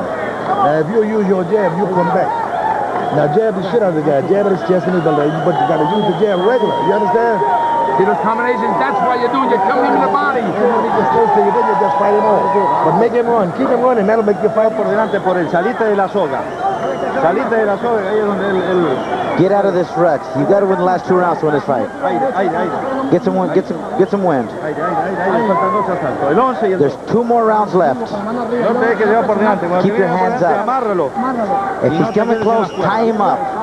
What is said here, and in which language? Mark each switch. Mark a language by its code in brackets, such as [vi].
[en] Now if you use your jab, you'll come back. Now jab the shit out of the guy, jab at his chest and his belly, but you got to use the jab regular. You understand? See those combinations? That's why you're doing. You're killing him in the body. And when he gets close to you, then you just fight him off. But make him run, keep him running. That'll make you fight [es] por delante por el salite de la soga. Salite de la soga, ahí es donde él. [en] Get out of this rut. You got to win the last 2 rounds to win this fight. Get some wind. There's 2 more rounds left. Keep your hands up. If he's coming close, tie him up.